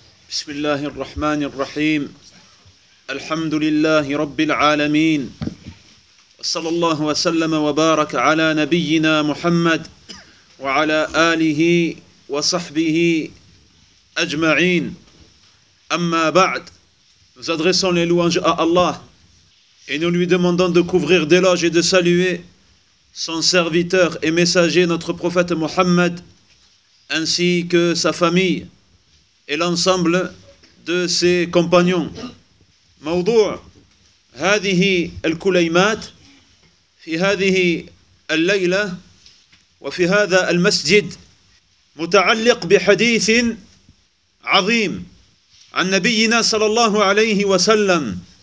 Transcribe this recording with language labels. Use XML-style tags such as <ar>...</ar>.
<ar>بسم الله الرحمن الرحيم. الحمد لله رب العالمين، صلى الله وسلم وبارك على نبينا محمد وعلى آله وصحبه أجمعين. أما بعد،</ar> <fr>nous adressons les louanges à Allah et nous lui demandons de couvrir d'éloges et de saluer son serviteur et messager, notre prophète Mohammed, ainsi que sa famille et l'ensemble de ses compagnons.</fr> <ar>موضوع هذه الكليمات في هذه الليلة وفي هذا المسجد متعلق بحديث عظيم عن نبينا صلى الله عليه وسلم.</ar>